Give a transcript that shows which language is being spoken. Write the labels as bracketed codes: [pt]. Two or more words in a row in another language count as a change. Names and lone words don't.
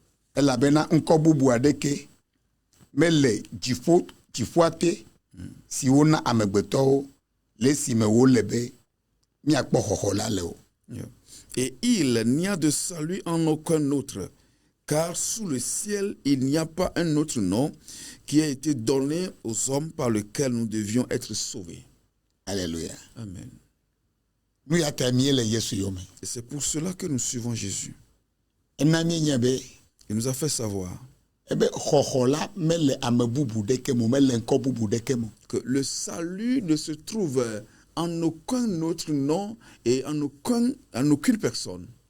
[ee] elabena nkobubu adeke mele jifuate si wona amegbeto le si me wo lebe mi akpo hoho la le o. [fr] Et il n'y a de salut en aucun autre, car sous le ciel, il n'y a pas un autre nom qui a été donné aux hommes par lequel nous devions être sauvés. Alléluia. Amen. Nous y a terminé le [ee] Yesu yome. [fr] Et c'est pour cela que nous suivons Jésus. Il nous a fait savoir que le salut ne se trouve en aucun autre nom et en aucune personne.